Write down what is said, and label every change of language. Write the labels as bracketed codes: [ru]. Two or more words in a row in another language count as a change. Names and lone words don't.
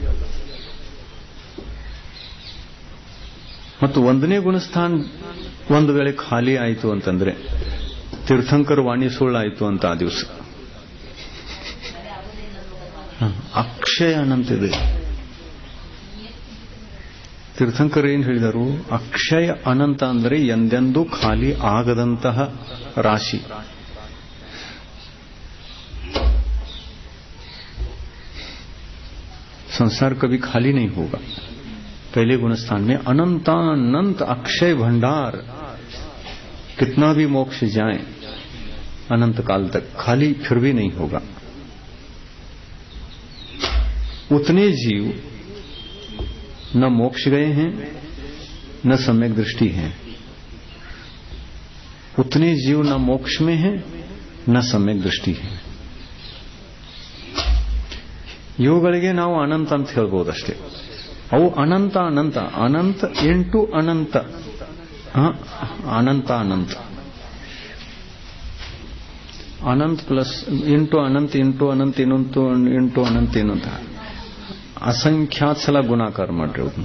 [kn] ಮತ್ತು ಒಂದನೇ ಗುಣಸ್ಥಾನ ಒಂದು ವೇಳೆ ಖಾಲಿ ಆಯಿತು ಅಂತಂದ್ರೆ ತೀರ್ಥಂಕರ ವಾಣಿ ಸುಳ್ಳಾಯಿತು ಅಂತ ಆ ದಿವಸ. ಅಕ್ಷಯ ಅನಂತಿದೆ. ತೀರ್ಥಂಕರ್ ಏನ್ ಹೇಳಿದರು? ಅಕ್ಷಯ ಅನಂತ ಅಂದರೆ ಎಂದೆಂದೂ ಖಾಲಿ ಆಗದಂತಹ ರಾಶಿ. [hi] संसार कभी खाली नहीं होगा. पहले गुणस्थान में अनंतानंत अक्षय भंडार, कितना भी मोक्ष जाए अनंत काल तक खाली फिर भी नहीं होगा. उतने जीव न मोक्ष गए हैं न सम्यक दृष्टि है. उतने जीव न मोक्ष में है न सम्यक दृष्टि है. [kn] ಇವುಗಳಿಗೆ ನಾವು ಅನಂತ ಅಂತ ಹೇಳ್ಬೋದಷ್ಟೇ. ಅವು ಅನಂತ ಅನಂತ ಅನಂತ ಇಂಟು ಅನಂತ ಅನಂತ ಅನಂತ ಅನಂತ [en] plus into [kn] ಅನಂತ ಇಂಟು ಅನಂತ ಇನ್ನೊಂದು ಇಂಟು ಅನಂತ ಇನ್ನೊಂತ ಅಸಂಖ್ಯಾತ ಸಲ ಗುಣಾಕಾರ ಮಾಡ್ರಿ.